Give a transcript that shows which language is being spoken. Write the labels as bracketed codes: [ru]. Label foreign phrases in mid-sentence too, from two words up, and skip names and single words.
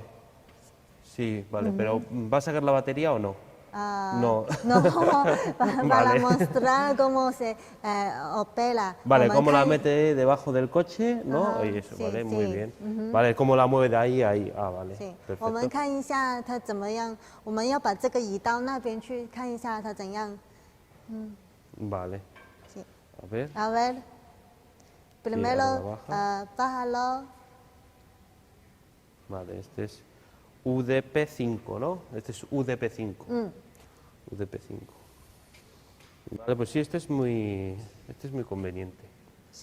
[es] Sí, vale, pero ¿va a sacar la batería o no? No. no, para Vale. mostrar cómo se opera. Vale, cómo la mete debajo del coche, ¿no? Y eso, sí, vale, sí. muy bien. Vale, cómo la mueve de ahí a ahí. Ah, vale, sí， [zh] 我们 [es] perfecto. [zh] 看一下它怎么样。我们要把这个移到那边去，看一下它怎样。 [es] Vale. Sí. A ver. A ver, primero ahora bájalo. Vale, este es UDP5, ¿no? Este es UDP5. UDP5. Vale, pues sí, este es muy conveniente.